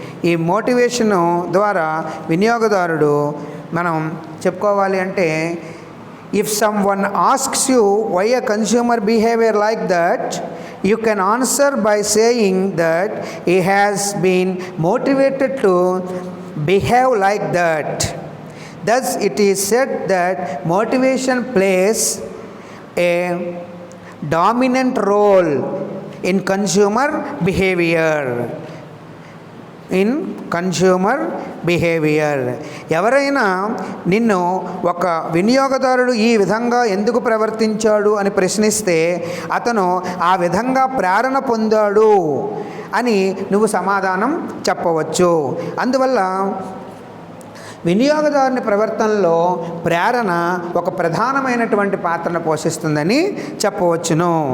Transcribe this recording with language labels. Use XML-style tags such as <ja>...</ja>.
<te>ఈ మోటివేషన్ ద్వారా వినియోగదారుడు మనం చెప్పుకోవాలి అంటే,</te> <en>If someone asks you why a consumer behaviour like that, you can answer by saying that he has been motivated to behave like that. Thus it is said that motivation plays a dominant role in consumer behavior. In consumer behaviour.</en> <te>ఎవరైనా నిన్ను ఒక వినియోగదారుడు ఈ విధంగా ఎందుకు ప్రవర్తించాడు అని ప్రశ్నిస్తే అతను ఆ విధంగా ప్రేరణ పొందాడు అని నువ్వు సమాధానం చెప్పవచ్చు. అందువల్ల వినియోగదారుని ప్రవర్తనలో ప్రేరణ ఒక ప్రధానమైనటువంటి పాత్రను పోషిస్తుందని చెప్పవచ్చును.</te>